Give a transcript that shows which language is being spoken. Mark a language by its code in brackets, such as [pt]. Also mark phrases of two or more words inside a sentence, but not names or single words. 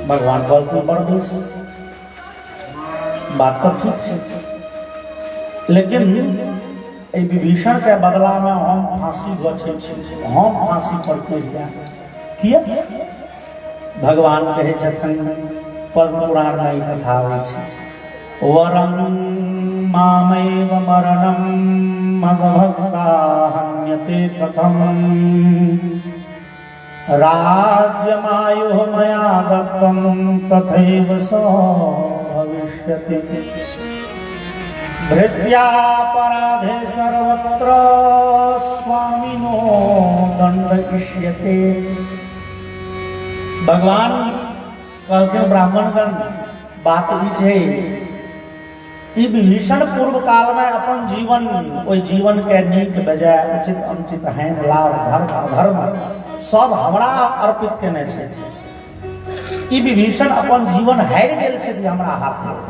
[mai] भगवान कहलखिन बड़ बेस, बात तो ठीक छै, लेकिन विभीषण के बदला में हम फांसी गछै छी, हम फांसी पर चढ़ि जाएब। किया? भगवान कहै छथिन, पद्म पुराण में ई कथा होइ छै, [sa] वरं मामैव मरणं मद्भक्ता हन्यते कथं राज्यमायुः मया दत्तं तथैव स भविष्यति। भृत्यापराधे सर्वत्र स्वामिनो दंडयिष्यते। [mai] भगवान कहते ब्राह्मणगण बात ई छै, ई विभीषण पूर्व काल में अपन जीवन, ओई जीवन के नीक बेजाय उचित अनुचित हैन लाभ धर्म अधर्म सब हमरा अर्पित केने छै। ई विभीषण अपन जीवन हारि गेल छै हमरा हाथ।